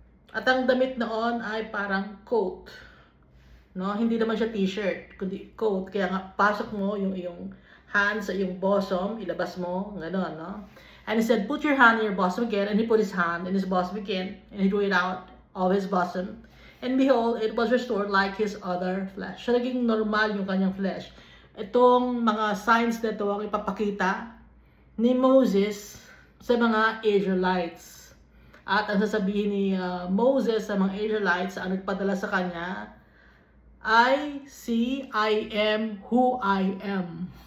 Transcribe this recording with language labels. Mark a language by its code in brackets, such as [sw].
[tl] At ang damit noon ay parang coat. No? Hindi naman siya t-shirt, kundi coat. Kaya nga, pasok mo yung iyong hand sa iyong bosom, ilabas mo, gano'n, no? [en] And he said, put your hand in your bosom again. And he put his hand in his bosom again. And he drew it out of his bosom. And behold, it was restored like his other flesh. [tl] So, naging normal yung kanyang flesh. Itong mga signs na ito ang ipapakita ni Moses sa mga Israelites. At ang sasabihin ni Moses sa mga Israelites ang nagpadala sa kanya ay, [en] see, I am who I am.